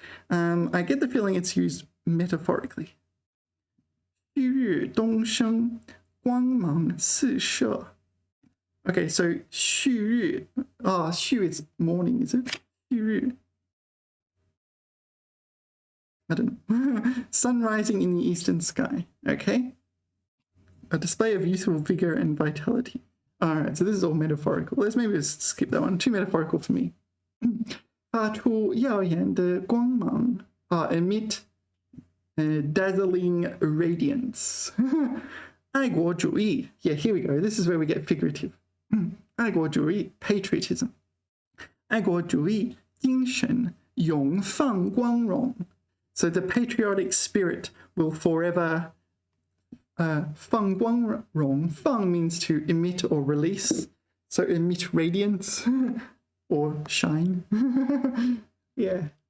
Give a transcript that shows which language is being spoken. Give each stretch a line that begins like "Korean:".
English: I get the feeling it's used metaphorically.
Chinese: 旭日东升光芒四射
English: Okay, so 旭日 旭 is morning, is it? 旭日 I don't know. Sun rising in the eastern sky. Okay. A display of youthful vigor and vitality. All right, so this is all metaphorical. Let's maybe just skip that one. Too metaphorical for me.
Chinese: 发出耀眼的光芒
English: emit dazzling radiance. 爱国主义 Yeah, here we go. This is where we get figurative.
Chinese: 爱国主义 patriotism. 爱国主义精神永放光荣
English: So the patriotic spirit will forever 放光荣 Fang means to emit or release. So emit radiance or shine. Yeah.